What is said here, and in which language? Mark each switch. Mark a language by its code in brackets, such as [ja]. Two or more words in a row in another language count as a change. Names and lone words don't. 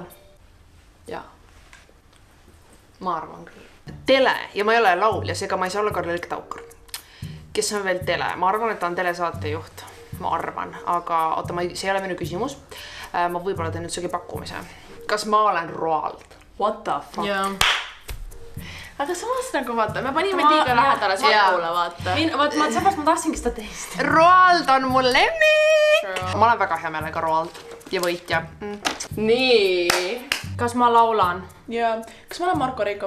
[et] Jaa. Ma arvan küll. Tele ja ma ei ole laulja, seega ma ei saa olla Karl-Erik Taukar. Kes on veel tele? Ma arvan, et ta on telesaatejuht. Ma arvan, aga oota, see ei ole minu küsimus. Ma võib-olla teen nüüd sugi pakkumise. Kas ma olen Roald? [en] What the fuck? [et] Jaa. Aga samas nagu vaata, me panime liiga lähedale Sakule, vaata. Samas ma tahtsingi seda teist. Roald on mul lemmik! Ma olen väga hea meelega Roald ja võitja. Nii. Kas ma laulan? Jaa. Kas ma olen Marko Reikop?